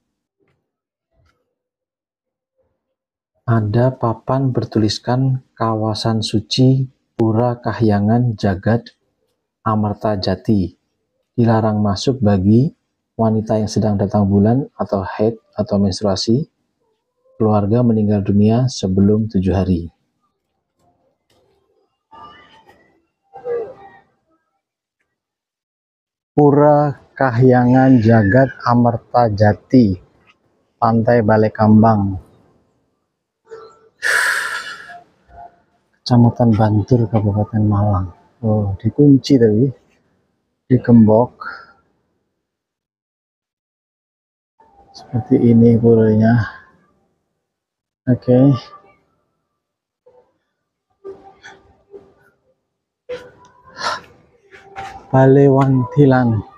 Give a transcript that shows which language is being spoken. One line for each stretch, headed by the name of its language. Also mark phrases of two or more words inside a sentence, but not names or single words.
Indonesian: Ada papan bertuliskan kawasan suci Pura Kahyangan Jagat Amerta Jati. Dilarang masuk bagi wanita yang sedang datang bulan atau haid atau menstruasi, keluarga meninggal dunia sebelum 7 hari. Pura Kahyangan Jagat Amerta Jati, Pantai Balekambang, Kecamatan Bantur, Kabupaten Malang. Oh, dikunci tadi, digembok. Seperti ini puranya. Oke. Balewantilan.